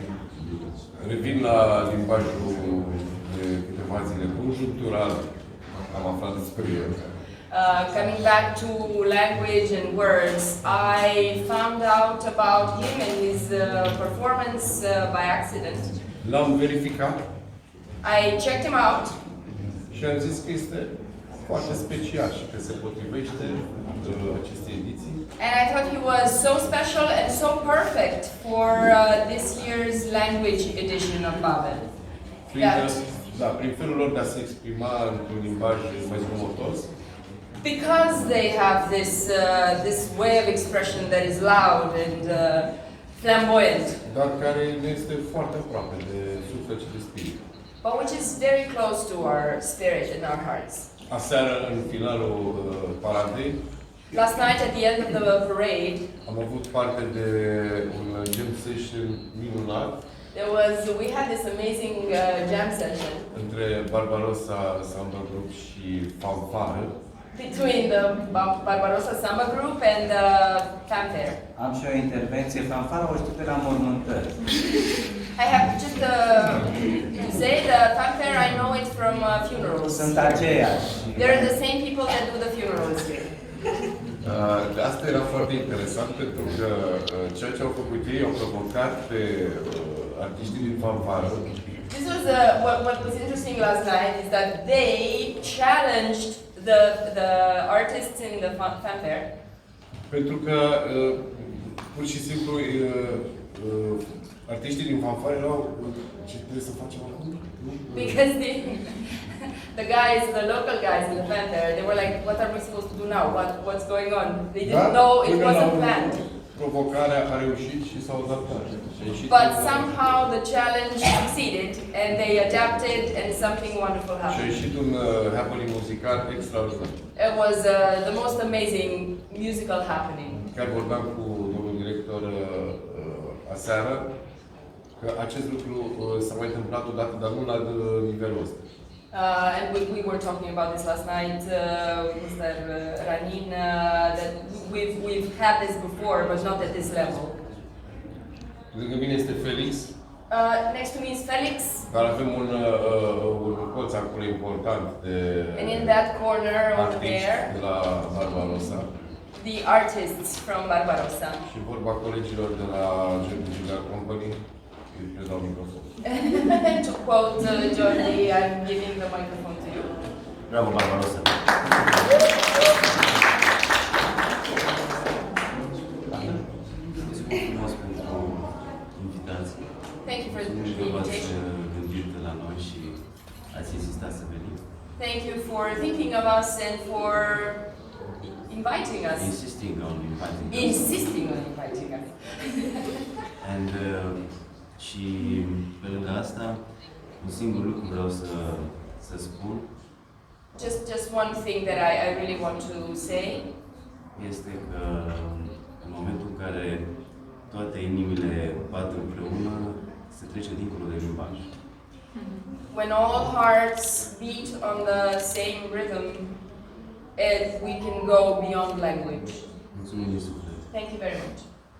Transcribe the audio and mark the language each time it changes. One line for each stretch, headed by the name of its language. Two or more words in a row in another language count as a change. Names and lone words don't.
Romanian: Revin la limbajul de câteva zile conjunctural. Am aflat despre el.
English: Coming back to language and words, I found out about him and his performance by accident.
Romanian: L-am verificat
English: I checked him out
Romanian: și am zis că este foarte special și că se potrivește acestei ediții.
English: and I thought he was so special and so perfect for this year's language edition of Babel.
Romanian: Prin felul lor de a se exprima într-un limbaj mai zgomotos,
English: because they have this way of expression that is loud and flamboyant,
Romanian: dar care ne este foarte aproape de suflet și de spirit.
English: but which is very close to our spirit and our hearts.
Romanian: Aseară, în finalul paradei,
English: Last night at the end of the parade,
Romanian: am avut parte de un
English: jam session
Romanian: minunat
English: we had this amazing jam session
Romanian: între Barbarossa Samba Group și Fanfară.
English: between the Barbarossa Samba Group and the Fanfare.
Romanian: Am și o intervenție. Fanfara o știu de la mormântări.
English: I have just to say the Fanfare, I know it from funerals.
Romanian: Sunt aceiași.
English: They're the same people that do the funerals here.
Romanian: Asta era foarte interesant pentru că ceea ce au făcut ei au provocat pe artiștii din Fanfară.
English: This was what was interesting last night is that they challenged the artists in the fanfare.
Romanian: Pentru că pur și simplu artiștii din Fanfară erau ce trebuie să facem acum?
English: Because the guys, the local guys in the fanfare, they were like, what are we supposed to do now? What's going on? They didn't know it wasn't planned.
Romanian: Provocarea a reușit și s-au adaptat.
English: But somehow the challenge succeeded and they adapted and something wonderful
Romanian: Și a
English: happened.
Romanian: ieșit un happening muzical extraordinar.
English: It was the most amazing musical happening.
Romanian: Chiar vorbeam cu domnul director aseară că acest lucru s-a mai întâmplat odată, dar nu la nivelul ăsta.
English: And we were talking about this last night with Mr. Ranin, that we've had this before, but not at this level.
Romanian: Lângă mine este Felix.
English: Next to me is Felix.
Romanian: Dar avem un colț acolo important de
English: And in that corner over there,
Romanian: de la Barbarossa.
English: the artists from Barbarossa.
Romanian: Și vorba colegilor de la Târgoviște Company, îi predau microfon.
English: To quote Jordi, I'm giving the microphone to you.
Romanian: Bravo, Barbarossa! Mulțumesc pentru invitație.
English: Thank you for the
Romanian: Mulțumesc că v-ați
English: invitation.
Romanian: gândit la noi și ați insistat să venim.
English: Thank you for thinking of us and for inviting us. Insisting on inviting us. Insisting on inviting us. And,
Romanian: și pe lângă asta, un singur lucru vreau să spun.
English: Just one thing that I really want to say.
Romanian: Este că în momentul în care toate inimile bat împreună, se trece dincolo de limbaj.
English: When all hearts beat on the same rhythm, we can go beyond language.
Romanian: Mulțumim din suflet.
English: Thank you very much.